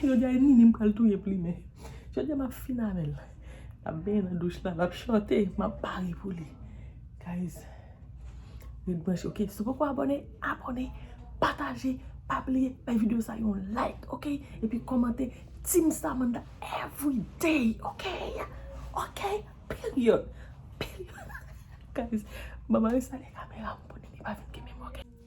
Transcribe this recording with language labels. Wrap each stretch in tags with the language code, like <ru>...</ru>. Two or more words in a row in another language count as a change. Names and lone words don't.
<ht>Jodi a, Nini m pral touye pli men. Jodi a, m ap fin avè l. La ben nan douch la, l ap chante. M ap pare pou li. Guys, yon branche, ok? So, pou abone, abone, pataje, pa bliye, bay videyo sa yon like, ok? Epi kòmante,</ht> <en>Team Samantha every day, ok? Ok? Period. Period.</en> <ht>Guys, maman, yon sale kamera, pou Nini pa vin geme m, ok?</ht>